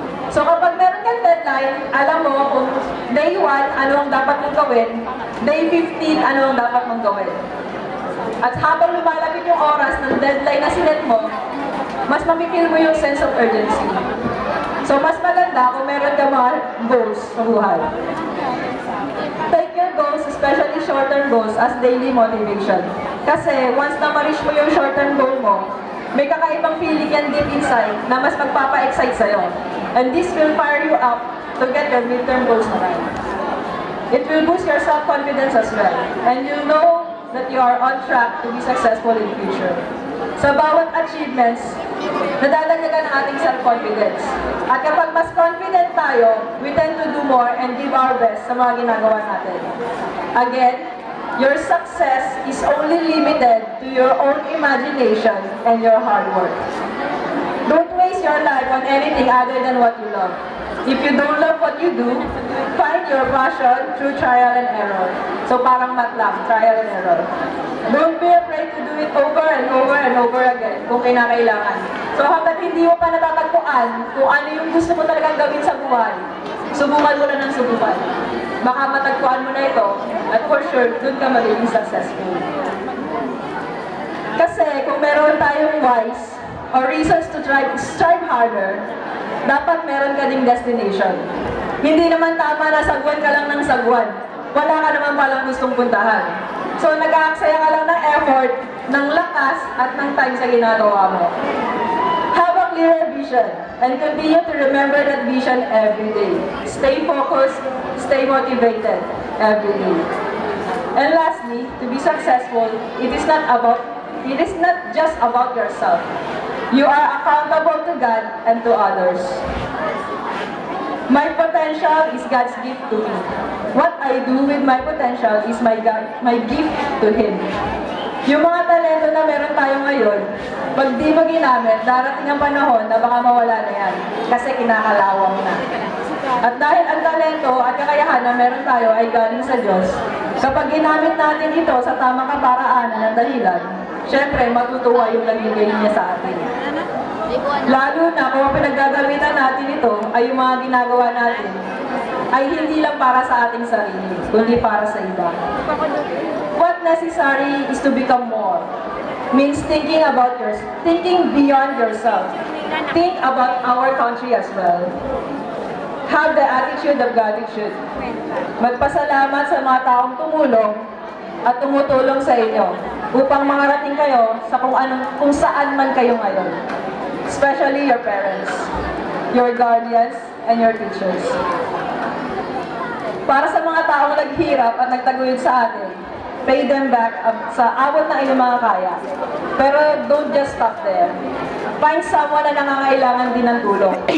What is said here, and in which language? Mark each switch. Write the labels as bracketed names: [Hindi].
[Filipino] So kapag meron kang deadline, alam mo kung day 1, ano ang dapat mong gawin, day 15, ano ang dapat mong gawin. At habang lumalapit yung oras ng deadline na sinet mo, mas mamipil mo yung sense of urgency. So mas maganda kung meron ka mga goals sa buhay. [English] Take your goals, especially short-term goals, as daily motivation. [Filipino] Kasi once na ma-reach mo yung short-term goal mo, may kakaibang feeling yan [English] deep inside [Filipino] na mas magpapa-excite sa'yo. [English] And this will fire you up to get your midterm goals [Filipino] naman. [English] It will boost your self-confidence as well. And you'll know that you are on track to be successful in the future. [Filipino] Sa bawat achievements, nadadagdagan ang ating self-confidence. At kapag mas confident tayo, [English] we tend to do more and give our best [Filipino] sa mga ginagawa natin. [English] Again, your success is only limited to your own imagination and your hard work. Don't waste your life on anything other than what you love. If you don't love what you do, find your passion through trial and error. [Filipino] So parang math lang, [English] trial and error. Don't be afraid to do it over and over and over again [Filipino] kung kinakailangan. So hanggat hindi mo pa natatagpuan kung ano yung gusto mo talagang gawin sa buhay, subukan mo na ng subukan. Baka matagpuan mo na ito at for sure, dun ka magiging successful. Kasi kung meron tayong [English] whys or reasons to strive harder, [Filipino] dapat meron ka ding destination. Hindi naman tama na sagwan ka lang ng sagwan. Wala ka naman palang gustong puntahan. So nag-aaksaya ka lang ng effort, ng lakas, at ng time sa ginagawa mo. [English] Have a clear vision and continue to remember that vision every day. Stay focused, stay motivated every day. And lastly, to be successful, it is not just about yourself. You are accountable to God and to others. My potential is God's gift to me. What I do with my potential is my gift to Him. [Filipino] Yung mga talento na meron tayo ngayon, pag di mo ginamit, darating ang panahon na baka mawala na yan. Kasi kinakalawang na. At dahil ang talento at kakayahan na meron tayo ay galing sa Diyos, kapag ginamit natin ito sa tamang kaparaanan at dahilan, syempre matutuwa yung nagbigay niya sa atin. Lalo na kung pinaggagamitan natin ito ay yung mga ginagawa natin ay hindi lang para sa ating sarili, kundi para sa iba. [English] What necessary is to become more. Means thinking beyond yourself. Think about our country as well. Have the attitude of gratitude. [Filipino] Magpasalamat sa mga taong tumulong at tumutulong sa inyo upang makarating kayo sa kung saan man kayo ngayon. [English] Especially your parents, your guardians, and your teachers. [Filipino] Para sa mga taong naghirap at nagtaguyod sa atin, [English] pay them back [Filipino] sa abot ng inyong mga kaya. Pero [English] don't just stop there. Find someone [Filipino] na nangangailangan din ng tulong.